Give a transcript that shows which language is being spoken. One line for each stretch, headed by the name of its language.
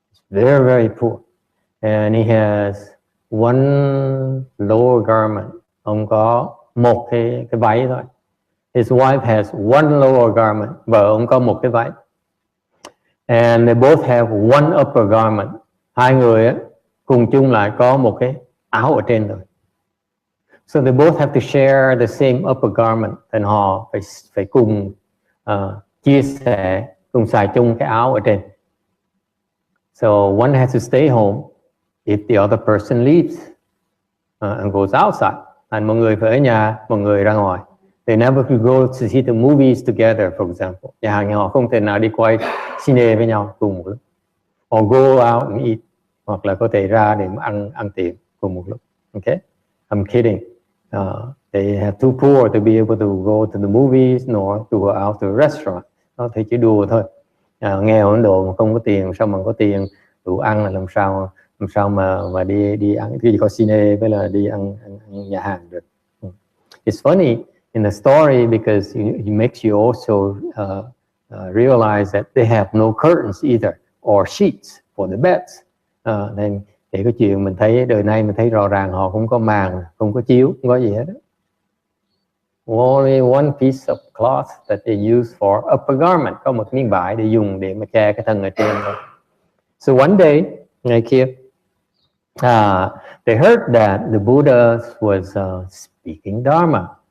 English: Very, very poor, and he has one lower garment.
Vietnamese: Ông có một cái váy thôi.
English: His wife has one lower garment.
Vietnamese: Vợ ông có một cái váy.
English: And they both have one upper garment.
Vietnamese: Hai người á, cùng chung lại có một cái áo ở trên rồi.
English: So they both have to share the same upper garment.
Vietnamese: And họ phải cùng chia sẻ, cùng xài chung cái áo ở trên.
English: So one has to stay home if the other person leaves and goes outside.
Vietnamese: And một người phải ở nhà, một người ra ngoài.
English: They never could go to see the movies together, for example.
Vietnamese: Nhà hàng họ không thể nào đi quay cine với nhau cùng một lúc.
English: Or go out and eat.
Vietnamese: Hoặc là có thể ra để ăn tiệm cùng một lúc.
English: Okay? I'm kidding. They have too poor to be able to go to the movies nor to go out to a restaurant.
Vietnamese: Nó thì chỉ đùa thôi. Nghèo Ấn Độ mà không có tiền, sao mà có tiền đủ ăn, là làm sao mà đi ăn, chỉ có cine với là đi ăn nhà hàng được.
English: It's funny in the story because it makes you also realize that they have no curtains either or sheets for the beds.
Vietnamese: Nên để cái chuyện mình thấy đời nay mình thấy rõ ràng họ không có màn, không có chiếu, không có gì hết.
English: Only one piece of cloth that they use for upper garment.
Vietnamese: Có một miếng vải để dùng để mà che cái thân ở trên thôi.
English: So one day,
Vietnamese: ngày kia,
English: they heard that the Buddha was speaking Dharma.